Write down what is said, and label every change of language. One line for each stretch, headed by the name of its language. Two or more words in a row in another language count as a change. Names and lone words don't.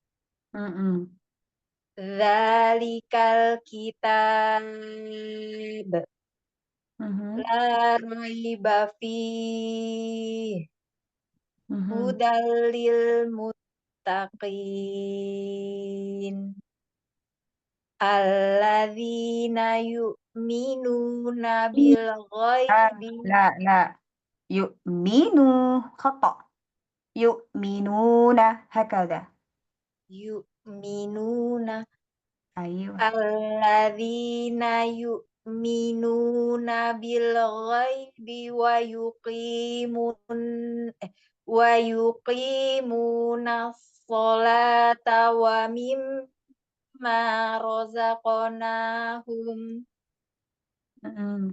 Arabic: ذلك الكتاب لا ريب فيه هدى للمتقين الذين يؤمنون بالغيب. لا. يؤمنو خطأ. يؤمنون هكذا. يؤمنون Ayo. الذين يؤمنون بالغيب ويقيمون الصلاة رزقناهم Mm-mm.